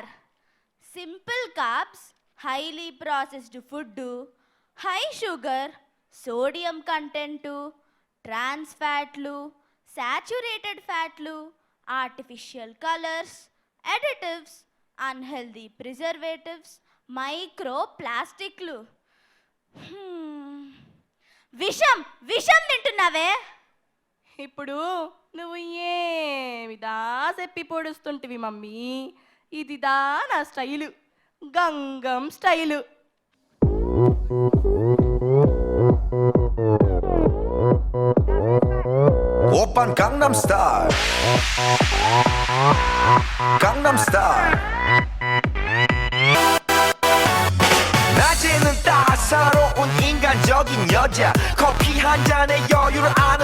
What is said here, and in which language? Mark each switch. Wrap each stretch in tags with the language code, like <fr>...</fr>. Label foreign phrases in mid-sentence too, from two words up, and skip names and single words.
<en>simple carbs, highly processed food, high sugar, sodium content, trans fats, saturated fats, artificial colors, additives, unhealthy preservatives, microplastics.</en> <te>విషం విషం తింటున్నావే. ఇప్పుడు నువ్వు ఏమిదా చెప్పి పొడుస్తుంటివి మమ్మీ. ఇదిదా నా స్టైలు, గంగం స్టైలు.</te> <ko>오빤 강남스타일 강남스타일 낮에는 따사로운 인간적인 여자 커피 한 잔에 여유를 아는</ko>